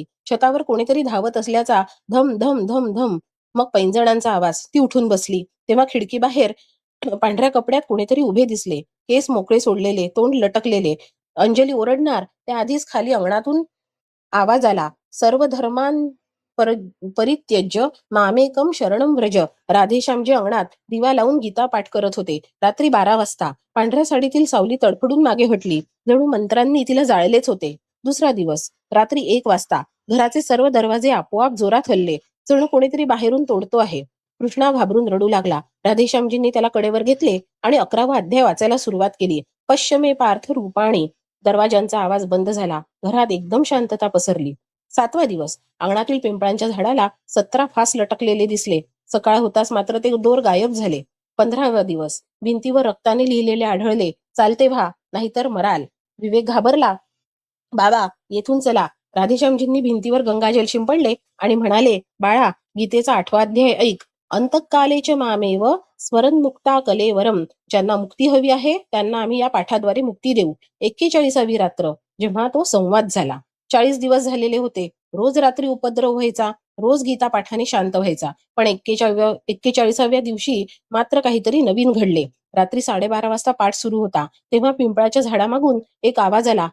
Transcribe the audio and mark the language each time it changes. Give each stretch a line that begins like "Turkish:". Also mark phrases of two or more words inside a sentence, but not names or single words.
Marathi: छतावर कोणीतरी धावत असल्याचा धम धम धम धम. मग पैंजणांचा आवाज. ती उठून बसली. तेव्हा खिडकीबाहेर पांढऱ्या कपड्यात कोणीतरी उभे दिसले. केस मोकळे सोडलेले, तोंड लटकलेले. अंजली ओरडणार त्याआधीच खाली अंगणातून आवाज आला.
Sanskrit: सर्व धर्मां परित्यज्य मामेकम शरणम व्रज.
Marathi: राधेश्यामजी अंगणात दिवा लावून गीता पाठ करत होते. रात्री 12 वाजता पांढऱ्या साडीतील सावली तडफडून मागे हटली. जणू मंत्रांनी तिला जाळलेच होते. दुसरा दिवस. रात्री 1 वाजता घराचे सर्व दरवाजे आपोआप जोरात हलले. जणू कोणीतरी बाहेरून तोडतो आहे. कृष्णा घाबरून रडू लागला. राधेश्यामजींनी त्याला कडेवर घेतले आणि 11वा अध्याय वाचायला सुरुवात केली.
Sanskrit: पश्चिमे पार्थ रूपाणी.
Marathi: दरवाजांचा आवाज बंद झाला. घरात एकदम शांतता पसरली. 7वा दिवस. अंगणातील पिंपळांच्या झाडाला 17 फास लटकलेले दिसले. सकाळ होताच मात्र ते दोर गायब झाले. 15वा दिवस. भिंतीवर रक्ताने लिहिलेले आढळले, चालते व्हा नाहीतर मराल. विवेक घाबरला. बाबा, येथून चला. राधेश्यामजींनी भिंतीवर गंगाजल शिंपडले आणि म्हणाले, बाळा, गीतेचा 8वा अध्याय ऐक.
Sanskrit: अंतकालेच मामेव स्मरणमुक्ता कलेवरम.
Marathi: ज्यांना मुक्ती हवी आहे त्यांना आम्ही या पाठाद्वारे मुक्ती देऊ. 41वी रात्र. जेव्हा तो संवाद झाला. 40 दिवस झालेले होते. रोज रात्री उपद्रव व्हायचा. रोज गीता पाठाने शांत व्हायचा. पण 41व्या दिवशी मात्र काहीतरी नवीन घडले. रात्री 12:30 वाजता पाठ सुरू होता. तेव्हा पिंपळाच्या झाडामागून एक आवाज आला.